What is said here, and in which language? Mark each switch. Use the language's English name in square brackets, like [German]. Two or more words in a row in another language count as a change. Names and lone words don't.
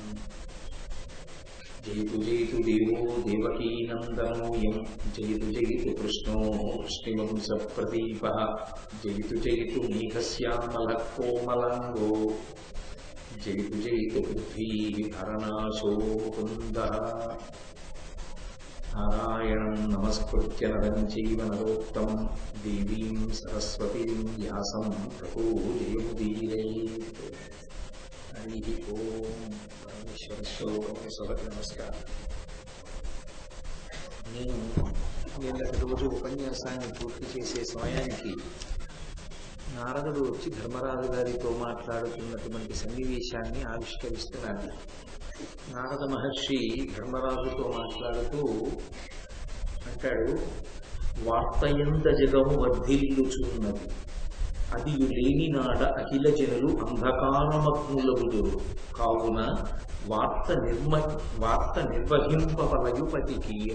[Sanskrit] जयतु जयतु देवो देवकीनन्दनोऽयं जयतु जयतु कृष्णो वृष्णिवंशप्रदीपः जयतु जयतु मेघश्यामलः कोमलाङ्गो जयतु जयतु पृथ्वीहरनाशो कुन्दः। नारायणं नमस्कृत्य नरं चैव नरोत्तमं देवीं सरस्वतीं व्यासं ततो जयमुदीरयेत्। हरिः ओम्। [Telugu] परमेश्वर శ్లోకం సభకి నమస్కారం. నేను నిన్నటి రోజు ఉపన్యాసాన్ని పూర్తి చేసే సమయానికి నారదుడు వచ్చి ధర్మరాజు గారితో మాట్లాడుతున్నటువంటి సన్నివేశాన్ని ఆవిష్కరిస్తున్నాడు. నారద మహర్షి ధర్మరాజుతో మాట్లాడుతూ అంటాడు, వార్తయంత జగము వర్ధిల్లుచున్నది అది లేని నాడ అఖిల జనులు అంధకారమగ్నులగుదురు కావున వార్త నిర్వహింపవలయుపతికి.